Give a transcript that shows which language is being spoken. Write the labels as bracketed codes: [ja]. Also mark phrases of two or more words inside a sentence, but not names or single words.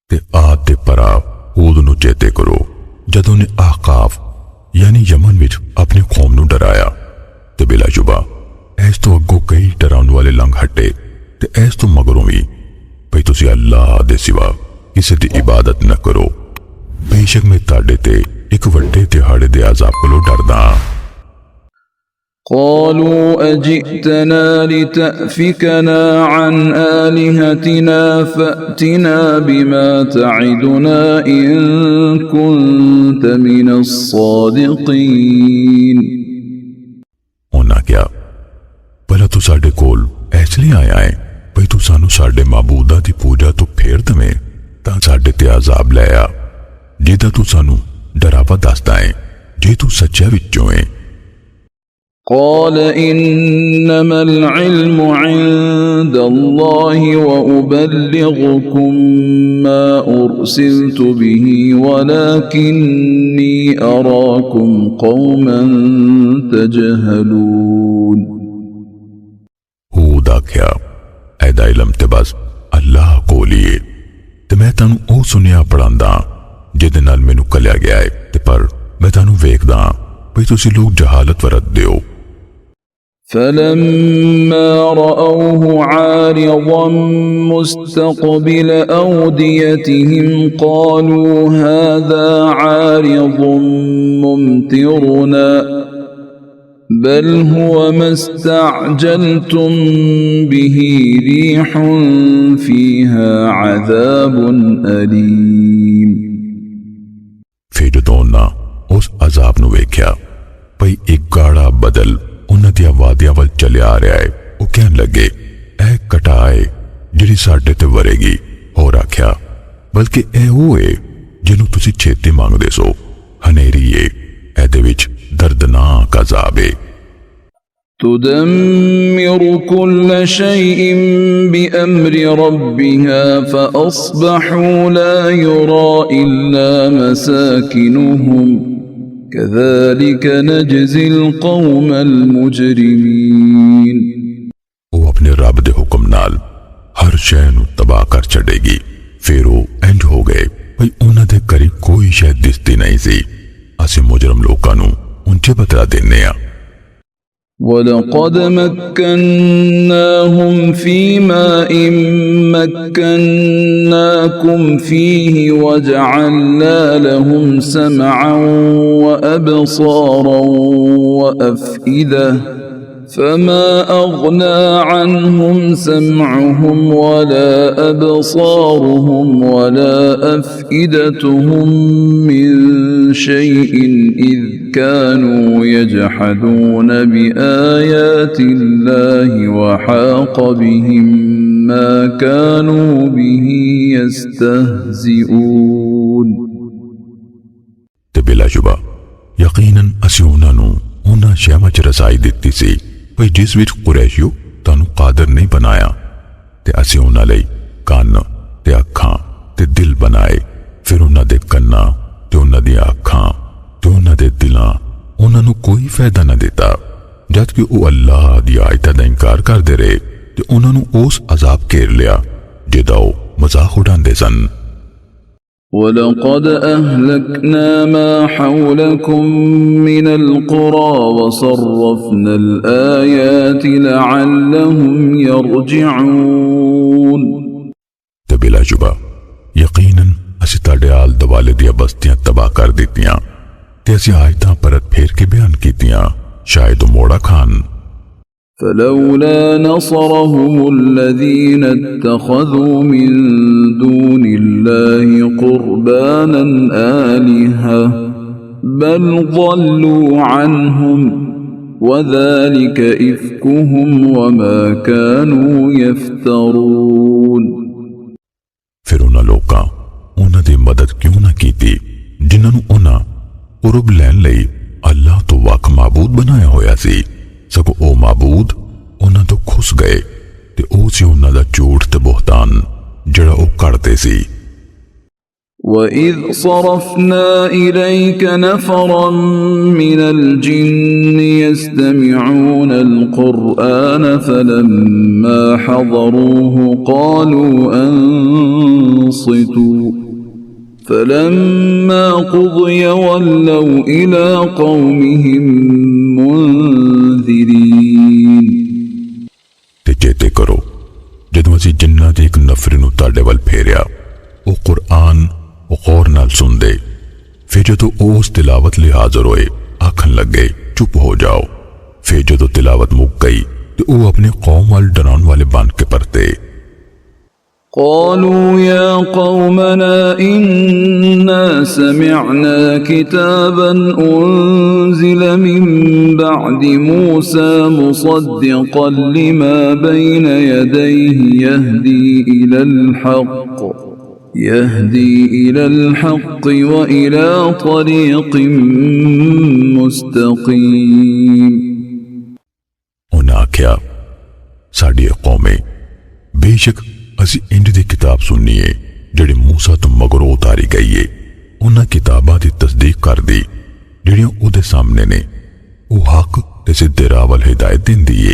[pa] ਆਦ ਦੇ ਭਰਾ ਹੂਦ ਨੂੰ ਚੇਤੇ ਕਰੋ ਜਦੋਂ ਨੇ ਆਹਕਾਫ ਯਾਨੀ ਯਮਨ ਵਿੱਚ ਆਪਣੀ ਕੌਮ ਨੂੰ ਡਰਾਇਆ ਤੇ ਬਿਲਾਸ਼ੁਬਾ ਇਸ ਤੋਂ ਅੱਗੋਂ ਕਈ ਡਰਾਉਣ ਵਾਲੇ ਲੰਘ ਹਟੇ ਤੇ ਇਸ ਤੋਂ ਮਗਰੋਂ ਵੀ ਭਈ ਤੁਸੀਂ ਅੱਲਾਹ ਦੇ ਸਿਵਾ ਕਿਸੇ ਦੀ ਇਬਾਦਤ ਨਾ ਕਰੋ। ਬੇਸ਼ੱਕ ਮੈਂ ਤੁਹਾਡੇ ਤੇ ਇੱਕ ਵੱਡੇ ਦਿਹਾੜੇ ਦੇ ਅਜ਼ਾਬ ਕੋਲੋਂ ਡਰਦਾ ਹਾਂ। [ar] قالوا أجئتنا لتأفكنا عن آلهتنا فأتنا بما تعدنا إن كنت من الصادقين। [pa] ਉਹਨਾਂ ਕਿਹਾ ਭਲਾ ਤੂੰ ਸਾਡੇ ਕੋਲ ਇਸ ਲਈ ਆਇਆ ਹੈ ਭਈ ਤੂੰ ਸਾਨੂੰ ਸਾਡੇ ਮਾਬੂਦਾਂ ਦੀ ਪੂਜਾ ਤੋਂ ਫੇਰ ਦਵੇਂ ਤਾਂ ਸਾਡੇ ਤੇ ਅਜ਼ਾਬ ਲੈ ਆ ਜਿਹਦਾ ਤੂੰ ਸਾਨੂੰ ਡਰਾਵਾ ਦੱਸਦਾ ਹੈ ਜੇ ਤੂੰ ਸੱਚਾ ਵਿੱਚੋਂ ਹੈ। [ar] قال إنما العلم عند الله وأبلغكم ما أرسلت به ولكني أراكم قوما تجهلون। [pa] ਹੂਦ ਆਖਿਆ ਐਦਾ ਇਲਮ ਤੇ ਬਸ ਅੱਲਾਹ ਕੋਲ ਹੀ ਹੈ ਤੇ ਮੈਂ ਤੁਹਾਨੂੰ ਉਹ ਸੁਨਿਆ ਪੜਾਂਦਾ ਜਿਹਦੇ ਨਾਲ ਮੈਨੂੰ ਕਲਿਆ ਗਿਆ ਹੈ ਤੇ ਪਰ ਮੈਂ ਤੁਹਾਨੂੰ ਵੇਖਦਾ ਭਈ ਤੁਸੀਂ ਲੋਕ ਜਹਾਲਤ ਵਰਤਦੇ ਹੋ। [ar] فلما رأوه عارضا مستقبل أوديتهم قالوا هذا عارض ممطرنا بل هو ما استعجلتم به ريح فيها عذاب أليم۔ [pa] ਫਿਰ ਜਦੋਂ ਉਹਨਾਂ ਉਸ ਅਜ਼ਾਬ ਨੂੰ ਵੇਖਿਆ ਭਈ ਇੱਕ ਗਾੜਾ ਬਦਲ ਉਹਨਾਂ ਦੀਆਂ ਵਾਦੀਆਂ ਵੱਲ ਚੱਲਿਆ ਆ ਰਿਹਾ ਹੈ ਉਹ ਕਹਿਣ ਲੱਗੇ ਇਹ ਘਟਾ ਹੈ ਜਿਹੜੀ ਸਾਡੇ ਤੇ ਵਰੇਗੀ। ਹੋਰ ਆਖਿਆ ਬਲਕਿ ਇਹ ਉਹ ਹੈ ਜਿਹਨੂੰ ਤੁਸੀਂ ਛੇਤੀ ਮੰਗਦੇ ਸੋ ਹਨੇਰੀ ਹੈ ਇਹਦੇ ਵਿੱਚ ਦਰਦਨਾਕ ਅਜ਼ਾਬ ਹੈ। [ar] تدمر كل شيء بأمر ربها فأصبحوا لا يرى إلا مساكنهم كذلك نجزي القوم المجرمين۔ [pa] ਉਹ ਆਪਣੇ ਰੱਬ ਦੇ ਹੁਕਮ ਨਾਲ ਹਰ ਸ਼ੈ ਨੂੰ ਤਬਾਹ ਕਰ ਛੱਡੇਗੀ। ਫਿਰ ਉਹ ਇੰਜ ਹੋ ਗਏ ਭਈ ਉਹਨਾਂ ਦੇ ਕਰੀਬ ਕੋਈ ਸ਼ੈ ਦਿਸਦੀ ਨਹੀਂ ਸੀ। ਅਸੀਂ ਮੁਜਰਮ ਲੋਕਾਂ ਨੂੰ ਉਂਝੇ ਬਦਲਾ ਦਿੰਨੇ ਆ। [ar] ولقد مكناهم في ماء مكناكم فيه وجعلنا لهم سمعا وأبصارا وأفئدة فما أغنى عنهم سمعهم ولا أبصارهم ولا أفئدتهم من شيء إذ كانوا يجحدون بآيات الله وحاق بهم ما كانوا به يستهزئون۔ [pa] ਤੇ ਬਿਲਾਸ਼ੁਬਾ ਯਕੀਨਨ ਅਸੀਂ ਉਹਨਾਂ ਨੂੰ ਉਹਨਾਂ ਸ਼ੈਵਾਂ 'ਚ ਰਸਾਈ ਦਿੱਤੀ ਸੀ ਭਈ ਜਿਸ ਵਿੱਚ ਕੁਰੈਸ਼ੀਓ ਤੁਹਾਨੂੰ ਕਾਦਰ ਨਹੀਂ ਬਣਾਇਆ ਤੇ ਅਸੀਂ ਉਹਨਾਂ ਲਈ ਕੰਨ ਤੇ ਅੱਖਾਂ ਤੇ ਦਿਲ ਬਣਾਏ। ਫਿਰ ਉਹਨਾਂ ਦੇ ਕੰਨਾਂ ਤੇ ਉਹਨਾਂ ਦੀਆਂ ਅੱਖਾਂ ਤੇ ਉਹਨਾਂ ਦੇ ਦਿਲਾਂ ਉਹਨਾਂ ਨੂੰ ਕੋਈ ਫਾਇਦਾ ਨਾ ਦਿੱਤਾ ਜਦ ਕਿ ਉਹ ਅੱਲਾਹ ਦੀ ਆਇਤਾਂ ਦਾ ਇਨਕਾਰ ਕਰਦੇ ਰਹੇ ਤੇ ਉਹਨਾਂ ਨੂੰ ਉਸ ਅਜ਼ਾਬ ਘੇਰ ਲਿਆ ਜਿਹਦਾ ਉਹ ਮਜ਼ਾਕ ਉਡਾਉਂਦੇ ਸਨ। [ar] ولقد أهلكنا ما حولكم من القرى وصرفنا الآيات لعلهم يرجعون۔ [pa] ਤੇ ਬਿਲਾਸ਼ੁਬਾ ਯਕੀਨਨ ਅਸੀਂ ਤੁਹਾਡੇ ਆਲ ਦੁਆਲੇ ਦੀਆਂ ਬਸਤੀਆਂ ਤਬਾਹ ਕਰ ਦਿੱਤੀਆਂ ਤੇ ਅਸੀਂ ਆਇਤਾਂ ਪਰਤ ਫੇਰ ਕੇ ਬਿਆਨ ਕੀਤੀਆਂ ਸ਼ਾਇਦ ਉਹ ਮੋੜਾ ਖਾਨ। [ar] فلولا نصرهم الذين اتخذوا من دون الله قربانا آلهة بل ضلوا عنهم وذلك إفكهم وما كانوا يفترون۔ [pa] ਫਿਰ ਉਹਨਾਂ ਲੋਕਾਂ ਉਹਨਾਂ ਦੀ ਮਦਦ ਕਿਉਂ ਨਾ ਕੀਤੀ ਜਿਨ੍ਹਾਂ ਨੂੰ ਉਹਨਾਂ ਕੁਰਬ ਲੈਣ ਲਈ ਅੱਲਾਹ ਤੋਂ ਵੱਖ ਮਾਬੂਦ ਬਣਾਇਆ ਹੋਇਆ ਸੀ ਸਗੋਂ ਉਹ ਮਾਬੂਦ ਉਹਨਾਂ ਤੋਂ ਖੁਸ ਗਏ ਤੇ ਉਹ ਸੀ ਉਹਨਾਂ ਦਾ ਝੂਠ ਤੇ ਬੁਹਤਾਨ ਜਿਹੜਾ ਉਹ ਕਰਦੇ ਸੀ। [ar] وَإِذْ صَرَفْنَا إِلَيْكَ نَفَرًا مِنَ الْجِنِّ يَسْتَمِعُونَ الْقُرْآنَ فَلَمَّا حَضَرُوهُ قَالُوا أَنصِتُوا فلما قضي ولوا إلى قومهم منذرين [pa] ਤੇ ਚੇਤੇ ਕਰੋ ਜਦੋਂ ਅਸੀਂ ਜਿੰਨਾ ਦੇ ਇੱਕ ਨਫ਼ਰੇ ਨੂੰ ਤੁਹਾਡੇ ਵੱਲ ਫੇਰਿਆ ਵੋ ਕੁਰਾਨ ਗ਼ੌਰ ਨਾਲ ਸੁਣਦੇ ਫਿਰ ਜਦੋਂ ਉਸ ਤਿਲਾਵਤ ਲਈ ਹਾਜ਼ਰ ਹੋਏ ਆਖਣ ਲੱਗੇ ਚੁੱਪ ਹੋ ਜਾਓ ਫਿਰ ਜਦੋਂ ਤਿਲਾਵਤ ਮੁੱਕ ਗਈ ਤੋ ਵੋ ਆਪਣੇ ਕੌਮ ਵੱਲ ਡਰਾਉਣ ਵਾਲੇ ਬਣ ਕੇ ਪਰਤੇ [ar] قالوا يا قومنا إنا سمعنا كتابا أنزل من بعد موسى مصدقا لما بين يديه يهدي إلى الحق وإلى طريق مستقيم [pa] ਉਨ੍ਹਾਂ ਆਖਿਆ ਸਾਡੀ ਕੌਮੇ ਬੇਸ਼ੱਕ ਅਸੀਂ ਇੰਜ ਦੀ ਕਿਤਾਬ ਸੁਣੀਏ ਜਿਹੜੀ ਮੂਸਾ ਤੋਂ ਮਗਰੋਂ ਉਤਾਰੀ ਗਈ ਹੈ ਉਨ੍ਹਾਂ ਕਿਤਾਬਾਂ ਦੀ ਤਸਦੀਕ ਕਰ ਦੀ ਜਿਹੜੀਆਂ ਉਹਦੇ ਸਾਹਮਣੇ ਨੇ ਵੋ ਹੱਕ ਤੇ ਸਿੱਧੇ ਰਾਹ ਵੱਲ ਹਿਦਾਇਤ ਦਿੰਦੀ ਹੈ